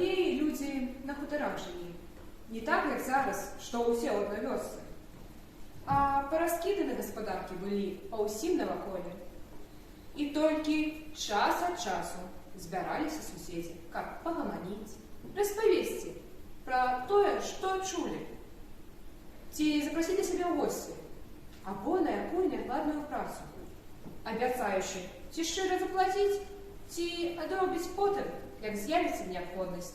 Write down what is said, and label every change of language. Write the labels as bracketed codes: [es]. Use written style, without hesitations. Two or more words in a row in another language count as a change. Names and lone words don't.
[uk] люди на хуторах жили. Не так, як зараз, [be] што ўсе ў адной вёсцы. А параскіданы гаспадаркі былі па ўсім наваколе. І толькі час ад часу збіраліся суседзі, каб пагаманіць, распавесці пра тое, што чулі. Ці запрасілі сябе ў госці, або на якую нядкладную працу, абяцаючы ці шчыра заплаціць, ці адробіць потым, як з'явіцца неабходнасць.